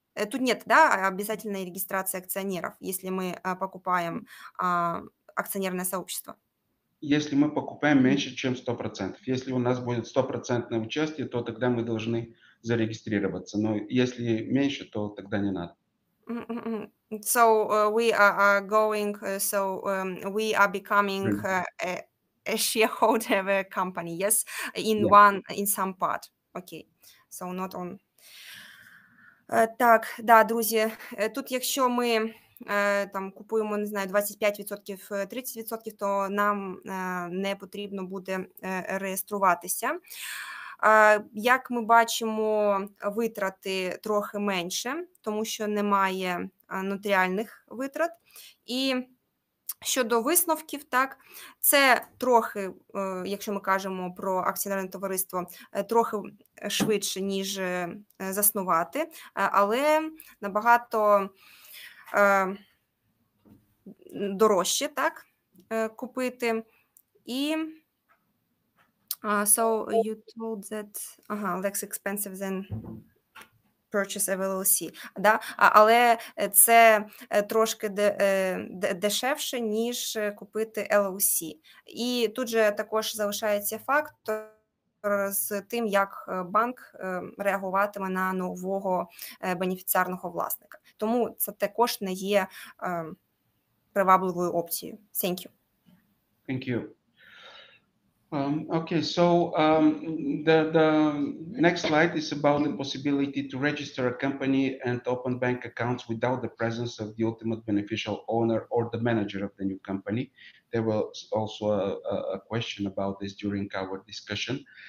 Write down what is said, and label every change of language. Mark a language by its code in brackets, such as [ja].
[ru] Тут нет, обязательной регистрации акционеров, если мы покупаем акционерное сообщество. Если мы покупаем меньше, чем 100%. Если у нас будет 100% участие, то тогда мы должны зарегистрироваться. Но если меньше, то тогда не надо. [en] So we are going, we are becoming a shareholder of a company, yes, in some part. Okay, so not on. [uk] Так, друзі, тут якщо ми купуємо, не знаю, 25%, 30%, то нам не потрібно буде реєструватися. Як ми бачимо, витрати трохи менше, тому що немає нотаріальних витрат. І щодо висновків, це трохи, якщо ми кажемо про акціонерне товариство, трохи швидше, ніж заснувати, але набагато дорожче купити. [en] І so you told that less expensive than purchase of LLC, [uk] але це трошки дешевше, ніж купити LLC. І тут же також залишається фактор з тим, як банк реагуватиме на нового бенефіціарного власника. Тому це також не є привабливою опцією. [en] Thank you. Thank you. Okay, so the next slide is about the possibility to register a company and open bank accounts without the presence of the ultimate beneficial owner or the manager of the new company. There was also a question about this during our discussion.